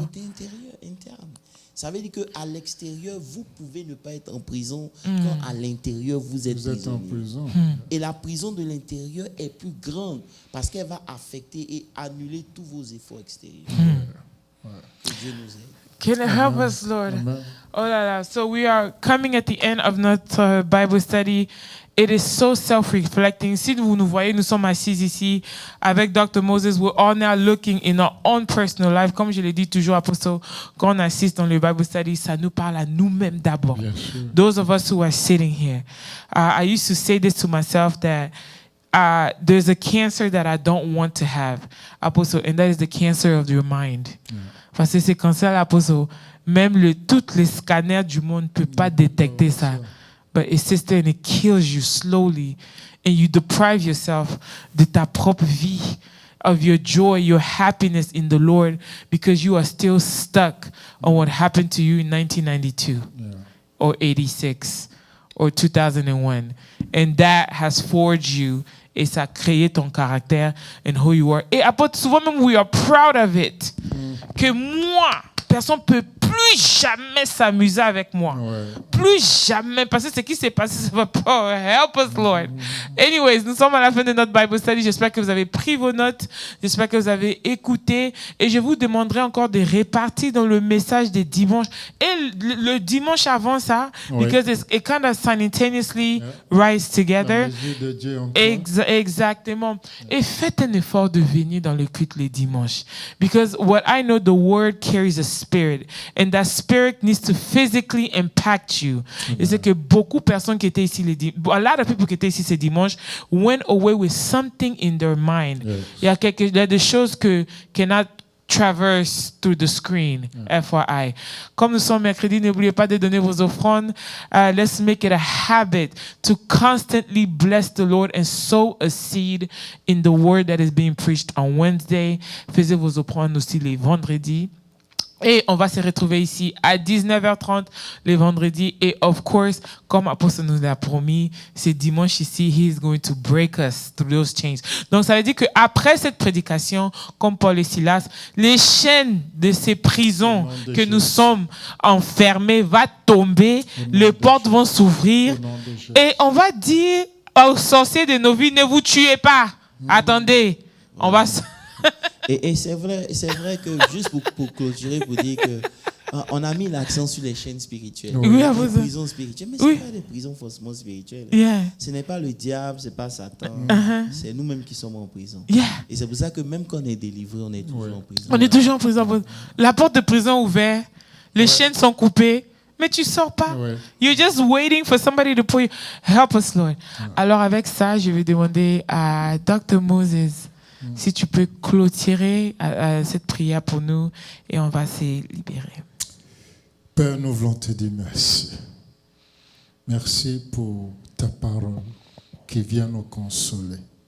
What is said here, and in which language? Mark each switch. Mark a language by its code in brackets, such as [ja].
[fr] côté interne. Ça veut dire qu'à l'extérieur, vous pouvez ne pas être en prison quand à l'intérieur, vous êtes en prisonnier. prison. Et la prison de l'intérieur est plus grande parce qu'elle va affecter et annuler tous vos efforts extérieurs. Que Dieu nous aide. [en] Can you help us, Lord? Amen. [fr] Oh la la. [en] So we are coming at the end of [fr] notre [en] Bible study. It is so self-reflecting. [fr] Si vous nous voyez, nous sommes assis ici avec Dr. Moses. [en] We're all now looking in our own personal life. [fr] Comme je l'ai dit toujours, Apostle, quand on assiste dans le Bible study, ça nous parle à nous-mêmes d'abord. Bien sûr. [en] Those of us who are sitting here. I used to say this to myself that there's a cancer that I don't want to have, Apostle, and that is the cancer of your mind. [fr] Parce que c'est cancer, Apostle, même tous les scanners du monde ne peuvent pas détecter ça. [en] But it's sister, and it kills you slowly, and you deprive yourself [fr] de ta propre vie, [en] of your joy, your happiness in the Lord, because you are still stuck on what happened to you in 1992 or 86 or 2001. And that has forged you, [fr] et ça a créé ton caractère [en] and who you are. [fr] Et apôtre, souvent même, [en] we are proud of it. [fr] Que moi, personne ne peut plus jamais s'amuser avec moi. Ouais. Plus jamais. Parce que ce qui s'est passé, ça va pas. [en] Help us, Lord. Anyways, [fr] nous sommes à la fin de notre Bible study. J'espère que vous avez pris vos notes. J'espère que vous avez écouté. Et je vous demanderai encore de répartir dans le message des dimanches. Et le dimanche avant ça, Oui. [en] because it kind of simultaneously rise [fr] La [en] together. [fr] mesure de Dieu en toi. Exactement. Et faites un effort de venir dans le culte les dimanches. [en] Because what I know, the word carries a spirit. And that spirit needs to physically impact you. [fr] Et c'est que beaucoup de personnes qui étaient ici, [en] a lot of people [fr] qui étaient ici ce dimanche, [en] went away with something in their mind. Yes. [fr] Il y a des choses que [en] cannot traverse through the screen, FYI. [fr] Comme nous sommes mercredi, n'oubliez pas de donner vos offrandes. [en] Let's make it a habit to constantly bless the Lord and sow a seed in the word that is being preached on Wednesday. [fr] Faisez vos offrandes aussi les vendredis. Et on va se retrouver ici à 19h30 le vendredi. [en] Et of course, [fr] comme Apostle nous l'a promis, c'est dimanche ici, [en] he is going to break us through those chains. [fr] Donc ça veut dire qu'après cette prédication, comme Paul et Silas, les chaînes de ces prisons que nous sommes enfermés vont tomber, les portes vont s'ouvrir. Et on va dire aux sorciers de nos vies, ne vous tuez pas. Attendez, on va... Et c'est vrai que juste pour clôturer, pour dire que on a mis l'accent sur les chaînes spirituelles, les prisons spirituelles, mais ce n'est pas des prisons forcément spirituelles. [en] Yeah. [fr] Ce n'est pas le diable, ce n'est pas Satan, c'est nous-mêmes qui sommes en prison. [en] Yeah. [fr] Et c'est pour ça que même quand on est délivré, on est toujours en prison. On est toujours en prison. La porte de prison est ouverte, les chaînes sont coupées, mais tu ne sors pas. [en] You're just waiting for somebody to pull you. Help us, Lord. [fr] Alors avec ça, je vais demander à Dr. Moses si tu peux clôturer cette prière pour nous et on va se libérer. Père, nous voulons te dire merci. Merci pour ta parole qui vient nous consoler.